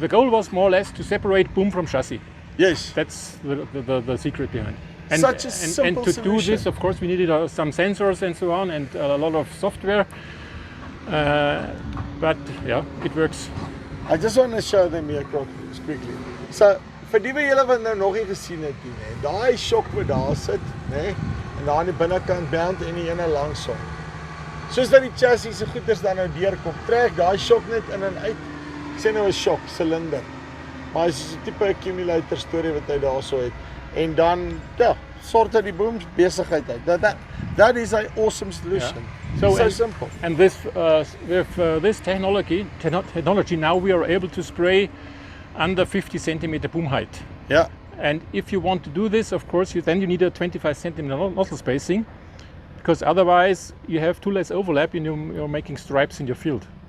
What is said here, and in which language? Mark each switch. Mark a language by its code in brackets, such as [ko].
[en] The goal was more or less to separate boom from chassis. Yes. That's the secret behind. And, such a simple and to solution. do this, of course, we needed some sensors and so on, and a lot of software. But yeah, it works. I just want to show them here quickly. [af] So, vir die van julle wat nou nog nie gesien het nie, nê. Daai shock wat daar sit, nê, en daar aan die binnekant band en die ene langs hom. Soos dat die chassis se goeders dan nou deurkom, trek daai shock net in en uit. Ek sê nou 'n shock silinder. Maar dit is 'n tipe accumulator storie wat hy daarso het. En dan sort hy die boom besigheid uit. [en] That is an awesome solution. Yeah. So simple. And this with this technology now we are able to spray under 50 centimeter boom height. Yeah. And if you want to do this, of course, then you need a 25 centimeter nozzle spacing, because otherwise you have too less overlap and you're making stripes in your field.